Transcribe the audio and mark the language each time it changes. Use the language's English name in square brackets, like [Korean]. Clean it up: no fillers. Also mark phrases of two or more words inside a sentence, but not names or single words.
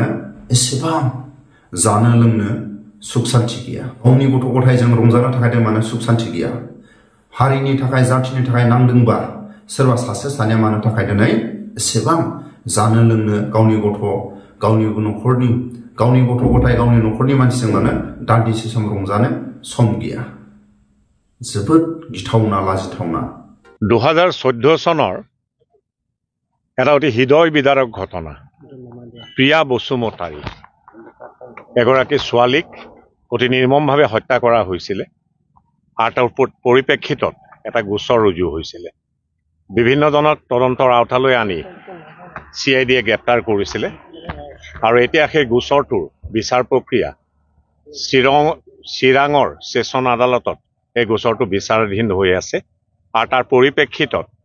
[Bodo] एसेबां जानो लोंनो सुख सान्ति गैया गावनि गथ' गथायजों रंजानो थाखाय मानो सुख सान्ति गैया हारिनि थाखाय जातिनि थाखाय नांदोंबा सोरबा सासे सानैया मानो थाखाय दिनै एसेबां जानो लोंनो गावनि गथ' गावनि न'खरनि गावनि गथ' गथाय गावनि न'खरनि मानसिजों मानो दान्दिसे सम रंजानो सम गैया जोबोद गिथावना लाजिथावना [Assamese] 2014 চনৰ এটা অতি হৃদয় বিদাৰক ঘটনা প্ৰিয়া বসুমতাৰী এগৰাকী ছোৱালীক অতি নিৰ্মমভাৱে হত্যা কৰা হৈছিল আৰু তাৰ পৰিপ্ৰেক্ষিতত এটা গোচৰ ৰুজু হৈছিল বিভিন্নজনক তদন্তৰ আওতালৈ আনি CIDয়ে গ্ৰেপ্তাৰ কৰিছিল আৰু এতিয়া সেই গোচৰটোৰ বিচাৰ প্ৰক্ৰিয়া চিৰাঙৰ সেশন আদালতত এই গোচৰটো বিচাৰাধীন হৈ আছে আৰু তাৰ পৰিপ্ৰেক্ষিতত